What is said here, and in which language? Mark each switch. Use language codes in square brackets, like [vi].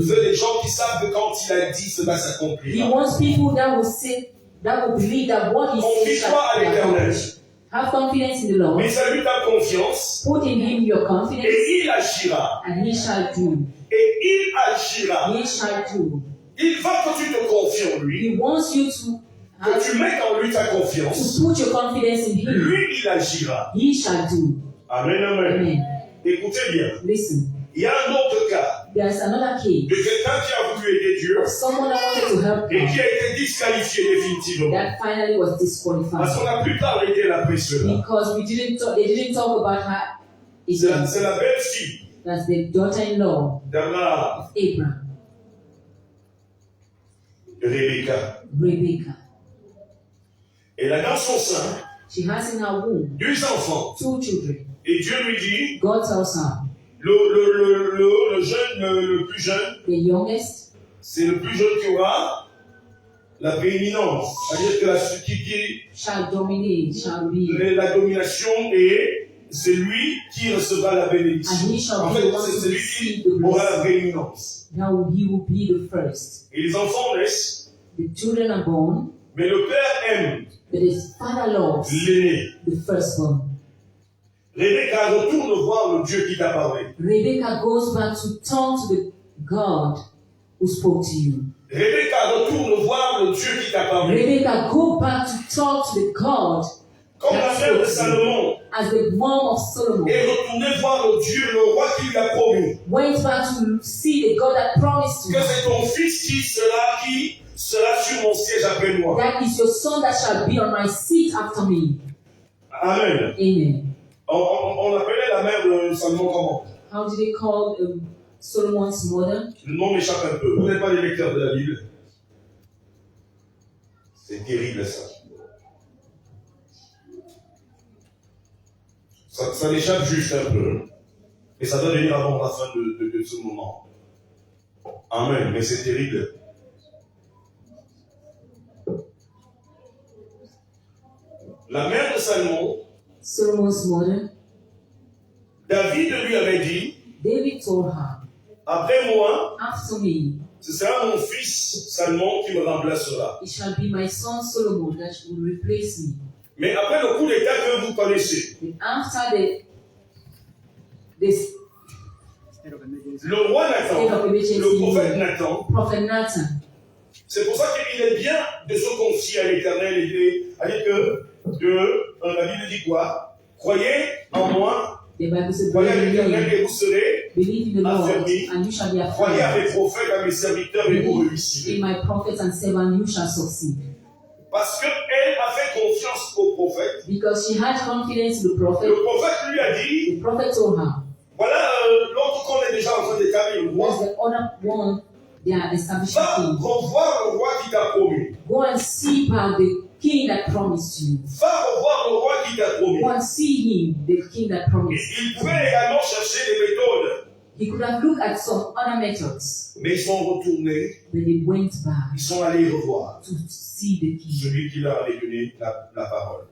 [fr] veut des gens qui savent que quand il a dit, cela [en] He [fr] s'accomplira. [en] wants people that will say, that will believe that what he says [fr] Confie-toi à [en] shall be [fr] l'Éternel. [en] accomplished. Have confidence in the Lord. [fr] Mais à lui ta confiance [en] Put in him your confidence, [fr] et il agira. [en] and he shall do. [fr] Et il agira. [en] He shall do. [fr] Il veut que tu te confies en lui, [en] He wants you to [fr] que tu mettes en lui ta confiance. [en] put your confidence in him. [fr] Lui, il agira. [en] He shall do. [fr] Amen, amen. [en] Amen. [fr] Écoutez bien. [en] Listen, [fr] Il y a un autre cas [en] there's another case [fr] de quelqu'un qui a voulu aider Dieu [en] of someone that wanted to help [fr] et qui [en] God [fr] a été disqualifié définitivement. [en] that finally was [fr] Parce [en] disqualified [fr] qu'on n'a plus parlé d'elle après cela. [en] because they didn't talk about her. [fr] C'est la belle fille [en] That's the daughter-in-law [fr] d'Abraham. [en] of Abraham. [fr] Rebecca. [en] Rebecca. [fr] Elle a dans son sein [en] She has in her womb [fr] 2 enfants. [en] 2 children. [fr] Et Dieu lui dit, [en] God tells her, [fr] le jeune, le plus jeune, [en] the youngest [fr] c'est le plus jeune qui aura la prééminence. C'est-à-dire que qui [en] shall dominate, shall be, [fr] la domination et c'est lui qui recevra la bénédiction. [en] and he shall [fr] En [en] be [fr] fait, [en] the one to [fr] c'est lui [en] receive [fr] qui [en] the [fr] aura la [en] blessing. [fr] prééminence. [en] Now he will be the first. [fr] Et les enfants naissent, [en] The children are born, [fr] mais le père aime [en] but his father loves [fr] l'aîné. [en] the firstborn. [fr] Rebecca retourne voir le Dieu qui t'a parlé. [en] Rebecca goes back to talk to the God who spoke to you. [fr] Rebecca retourne voir le Dieu qui t'a parlé. [en] Rebecca go back to talk to the God [fr] Comme la [en] that [fr] mère de [en] spoke to you. [fr] Salomon [en] As the mom of Solomon [fr] est retournée voir le Dieu, le roi qui lui a promis [en] went back to see the God that promised [fr] que [en] you. [fr] c'est ton fils qui sera sur mon siège après moi. [en] That is your son that shall be on my seat after me. Amen. Amen. [fr] On appelait la mère de Salomon comment? [en] How did they call Solomon's mother? [fr] Le nom m'échappe un peu. Vous n'êtes pas des lecteurs de la Bible. C'est terrible ça. Ça m'échappe juste un peu. Et ça doit venir avant la fin de ce moment. Amen. Mais c'est terrible. La mère de Salomon, [en] Solomon's mother, [fr] David lui avait dit, [en] David told her, [fr] après moi, [en] after me, [fr] ce sera mon fils Salomon qui me remplacera. [en] it shall be my son Solomon that will replace me. [fr] Mais après le coup d'état que vous connaissez, [en] And after this [fr] le roi Nathan, le prophète Nathan, [en] Prophet Nathan, [fr] c'est pour ça qu'il est bien de se confier à l'Éternel et à dire que la Bible dit quoi? Croyez en moi, [en] the Bible says, [fr] croyez à [en] believe in [fr] l'Éternel [en] me, [fr] et vous serez [en] believe in the Lord, [fr] affermis. [en] and you shall be [fr] Croyez à [en] affirmed. [fr] mes prophètes, à mes serviteurs et vous [en] Believe [fr] réussirez. [en] in my prophets and servants, you shall succeed. [fr] Parce qu'elle a fait confiance au prophète. [en] Because she had confidence in the prophet, [fr] Le prophète lui a dit, [en] the prophet told her, [fr] voilà l'autre qu'on est déjà en train d'établir le [en] there's [fr] roi. [en] the other one they are establishing [fr] Va [en] king. [fr] revoir le roi qui t'a promis. [en] Go and see back the king that promised you. [fr] Va revoir le roi qui t'a promis. [en] Go and see him, the king that promised. [fr] Il pouvait également chercher des méthodes, [en] He could have looked at some other methods, [fr] mais ils sont retournés, [en] but they went back [fr] ils sont allés revoir [en] to see the king [fr] celui qui leur avait donné la parole.